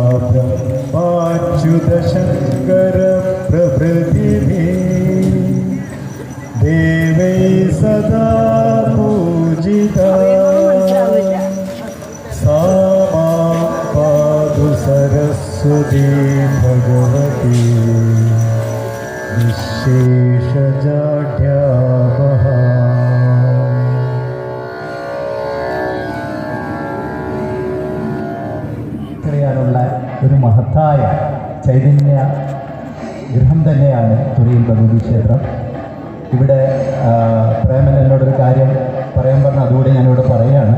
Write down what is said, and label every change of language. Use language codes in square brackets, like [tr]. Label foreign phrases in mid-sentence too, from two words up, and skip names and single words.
[sa] ब्रह्माच्युतशङ्करप्रभृतिभिः देवै सदा पूजिता सा मां पातु सरस्वती भगवती निःशेषजाड्यापहा. [ml] അറിയാനുള്ള ഒരു മഹത്തായ ചൈതന്യ ഗൃഹം തന്നെയാണ് തുറയിൽ ഭഗവതി ക്ഷേത്രം. ഇവിടെ പ്രേമൻ എന്നോടൊരു കാര്യം പറയാൻ പറഞ്ഞാൽ അതുകൂടി ഞാനിവിടെ പറയുകയാണ്.